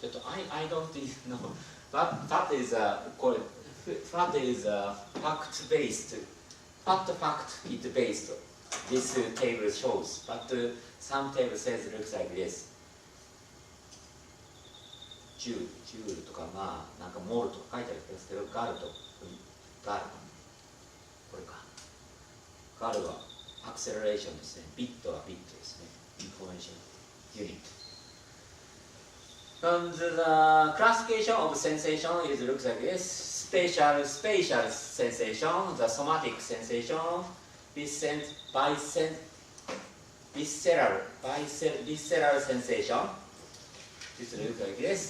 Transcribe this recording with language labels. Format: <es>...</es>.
<en>I don't know, but that is fact-based. Fact-based. This table shows, but some table says looks like this.</en> <ja>ジュールとかなんかモールとか書いてあるんですけど、ガルこれか。ガルはアクセラレーションですね。ビットはビットですね。</ja> <en>インフォメーションユニット。 And the classification of sensation is looks like this: spatial sensation, the somatic sensation, visceral sensation. This looks like this.</en>